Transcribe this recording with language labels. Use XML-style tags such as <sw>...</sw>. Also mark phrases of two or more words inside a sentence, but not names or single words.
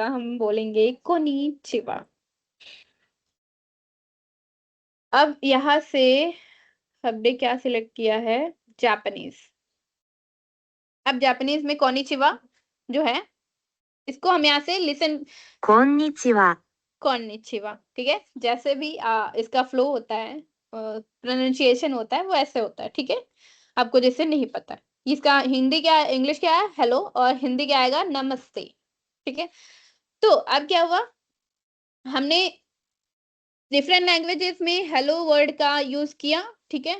<hi>हम बोलेंगे कोनिचिवा। अब यहाँ से हमने क्या सिलेक्ट किया है? जापानीज। अब जापानीज में कोनिचिवा जो है, इसको हम यहाँ से लिसन,</hi> <ja>こんにちは。</ja> <hi>कोनिचिवा, ठीक है? जैसे भी इसका फ्लो होता है, प्रोनाउंसिएशन होता है, वो ऐसे होता है, ठीक है? आपको जैसे नहीं पता है इसका हिंदी क्या है, इंग्लिश क्या है? हेलो, और हिंदी क्या आएगा? नमस्ते, ठीक है? तो अब क्या हुआ, हमने</hi> <en>different languages</en> <hi>में</hi> <en>hello word</en> <hi>का यूज किया, ठीक है?</hi>